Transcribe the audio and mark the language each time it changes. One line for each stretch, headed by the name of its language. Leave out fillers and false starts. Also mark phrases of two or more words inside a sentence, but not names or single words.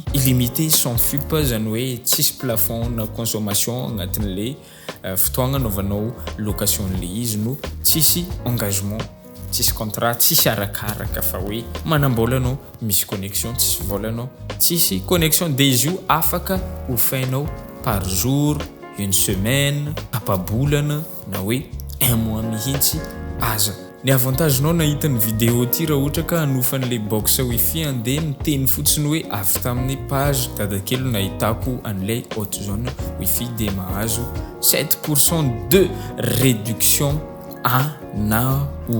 French: illimité sans FUP
Malagasy: zany hoe tsisy plafond na consommation agnatin'le fotoagna anaovanao location le izy no tsisy engagement, tsisy contrat, tsisy arakaraka fa hoe manambola anao misy connexion, tsisy vola anao tsisy connexion de izy io afaka hofainao
French: par jour, une semaine,
Malagasy: tapabolana na hoe
French: un mois
Malagasy: mihitsy aza. Ny avantage nao nahita ny vidéo ty raha ohatra ka hanofan'le box wifi andeha miteny fotsiny hoe avy tamin'ny page dadakely nahitako an'ilay Hotzone wifi de mahazo 7%
French: de réduction
Malagasy: anao.